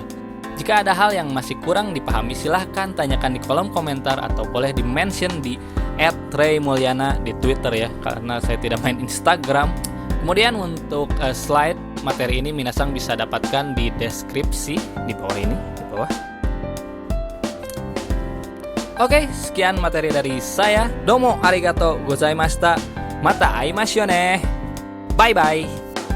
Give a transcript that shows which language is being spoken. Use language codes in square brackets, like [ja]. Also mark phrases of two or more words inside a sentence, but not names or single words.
[id] Jika ada hal yang masih kurang dipahami silahkan tanyakan di kolom komentar atau boleh di-mention di @raymulyana di Twitter ya karena saya tidak main Instagram. Kemudian untuk slide materi ini minasang bisa dapatkan di deskripsi di bawah ini, di bawah. Oke, sekian materi dari saya. [ja] どうもありがとうございました. また会いましょうね. [en] Bye bye.